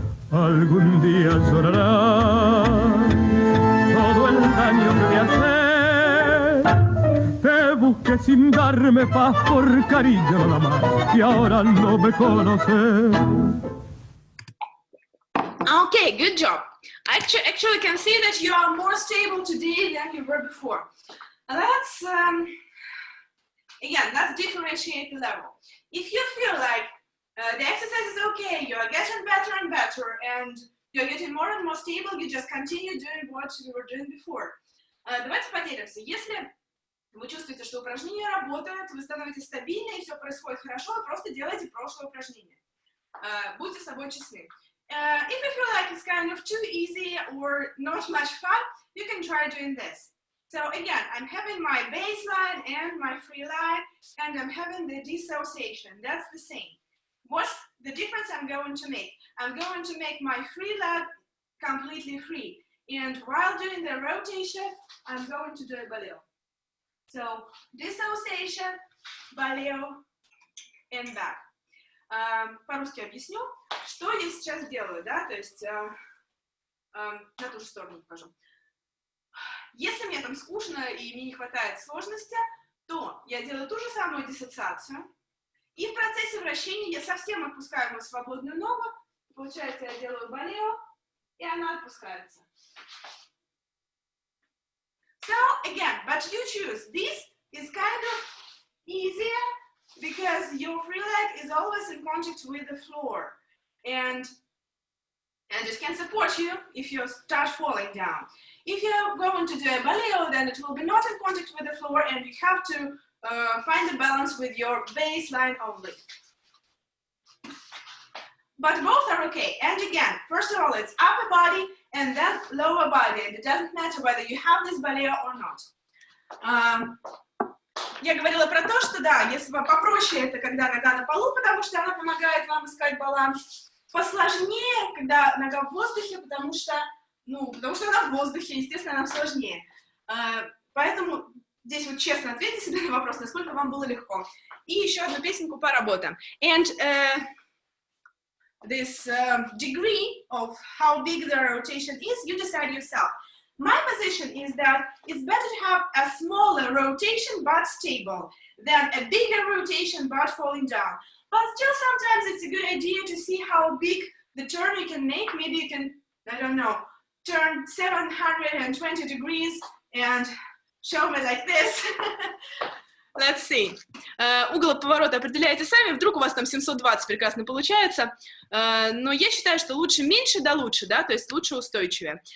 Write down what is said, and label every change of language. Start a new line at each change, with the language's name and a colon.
Spanish: Algún día llorarás todo el daño que me haces. Te busqué sin darme paz por cariño nada más y ahora no me conoces.
English: Okay, good job. I actually can see that you are more stable today than you were before. Let's, again, let's differentiate the level. If you feel like the exercise is okay, you are getting better and better, and you're getting more and more stable, you just continue doing what you were doing before.
Russian: Давайте поделимся. Если вы чувствуете, что упражнение работает, вы становитесь стабильны и все происходит хорошо, вы просто делайте прошлое упражнение. Будьте с собой честны.
English: If you feel like it's kind of too easy or not much fun, you can try doing this. So again, I'm having my baseline and my free line, and I'm having the dissociation. That's the same. What's the difference I'm going to make? I'm going to make my free leg completely free. And while doing the rotation, I'm going to do a baleo. So dissociation, baleo, and back.
Russian: По-русски объясню, что я сейчас делаю, да, то есть на ту же сторону покажу. Если мне там скучно и мне не хватает сложности, то я делаю ту же самую диссоциацию, и в процессе вращения я совсем отпускаю мою свободную ногу, получается, я делаю балео, и она отпускается.
English: So, again, but you choose. This is kind of easier, because your free leg is always in contact with the floor, and it can support you if you start falling down. If you're going to do a baleo, then it will be not in contact with the floor, and you have to find the balance with your baseline only. But both are okay. And again, first of all, it's upper body and then lower body, and it doesn't matter whether you have this baleo or not.
Russian: Я говорила про то, что да, если вам попроще, это когда нога на полу, потому что она помогает вам искать баланс. Посложнее, когда нога в воздухе, потому что она в воздухе, естественно, она сложнее. Поэтому здесь вот честно ответьте себе на вопрос, насколько вам было легко. И еще одну песенку поработаем.
English: And this degree of how big the rotation is, you decide yourself. My position is that it's better to have a smaller rotation but stable than a bigger rotation but falling down. But still, sometimes it's a good idea to see how big the turn you can make. Maybe you can, I don't know, turn 720 degrees and show me like this. Let's see.
Russian: Угол поворота определяете сами. Вдруг у вас там 720 прекрасно получается. Но я считаю, что лучше меньше, да лучше, да? То есть лучше устойчивее.